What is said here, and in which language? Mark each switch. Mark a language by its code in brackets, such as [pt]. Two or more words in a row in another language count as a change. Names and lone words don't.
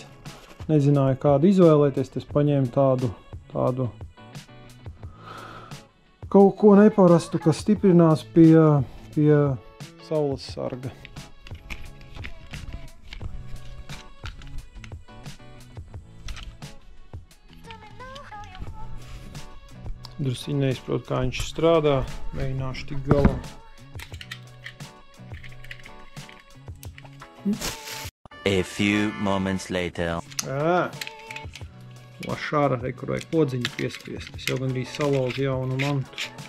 [lv] Nezināju, kādu izvēlēties, es paņēmu tādu kaut ko neparastu, kas stiprinās pie saules sarga. Drusciņ neizprot, kā viņš strādā, mēģināšu tik galā. [en] A few moments later. [lv] Šāra, kur vajag podziņu piespiest. Es jau gandrīz salauzu jaunu mantu.